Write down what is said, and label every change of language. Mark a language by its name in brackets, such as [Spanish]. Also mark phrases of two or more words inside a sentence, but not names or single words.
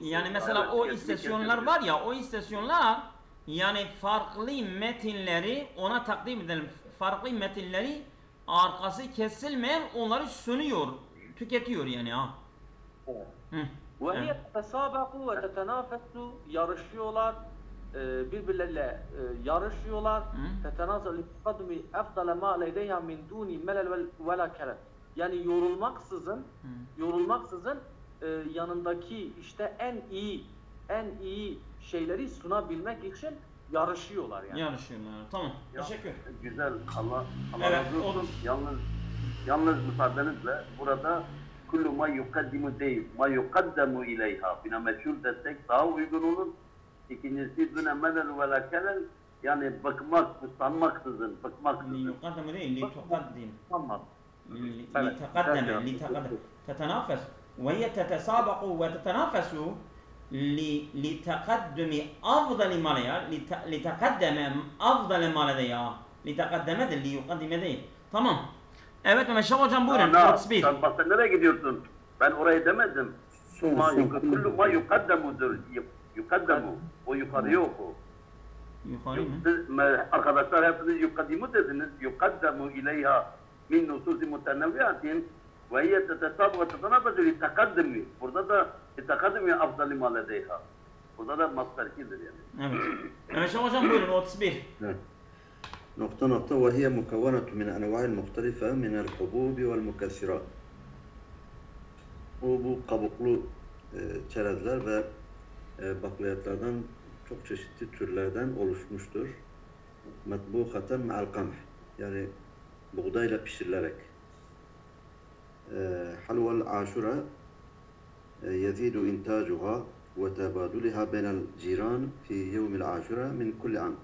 [Turkish] Yani mesela o istasyonlar var ya, o istasyonlar yani farklı metinleri ona takdim edelim. Farklı metinleri arkası kesilmeyen onları sunuyor, tüketiyor yani ha. [Arabic] وهي تتسابق وتتنافس, [Turkish] yarışıyorlar, birbirleriyle yarışıyorlar. [Arabic] تتنازل لأفضل ما لديها من دون ملل ولا كرم. [Turkish] Yani yorulmaksızın yanındaki işte en iyi şeyleri sunabilmek için yarışıyorlar yani. Yarışıyorlar. Tamam. Teşekkür. Güzel. Allah razı olsun. Yalnız müsaadenizle burada [Arabic] كل ما يقدم [Turkish] değil, [Arabic] ما يقدم إليها. [Turkish] Bina meşhur desek daha uygun olur. İkincisi [Arabic] دون ملل ولا كلل, [Turkish] yani sanmaksızın, bıkmaksızın. [Arabic] ليقدم değil, لتقدم. Tamam. لتقدم. تتنافس. وهي تتسابق وتتنافس لتقدم أفضل ما ليا، لتقدم أفضل ما ليا. لتقدم de ليقدم değil. [Turkish] Tamam. Evet Mehmet Şah hocam buyurun. Sen bak sen nereye gidiyorsun? Ben orayı demedim. [Arabic] كل ما يقدم. [Turkish] Yukaddemu. O yukarıya oku. Yukarı mı? Arkadaşlar hepiniz yukaddimu dediniz. [Arabic] يقدم إليها من نصوص متنوعات وهي تتسابق وتتنافس لتقدم. [Turkish] Burada da [Arabic] لتقدم أفضل ما لديها. [Turkish] Burada da mastarkidir yani. Evet. Mehmet Şah hocam buyurun 31. Evet. [Arabic] نقطة وهي مكونة من أنواع مختلفة من الحبوب والمكسرات. [Turkish] Bu kabuklu çerezler ve bakliyatlardan çok çeşitli türlerden oluşmuştur. [Arabic] مطبوخة مع القمح, [Turkish] yani buğdayla pişirilerek. [Arabic] حلوى عاشوراء يزيد إنتاجها وتبادلها بين الجيران في يوم عاشوراء من كل عام.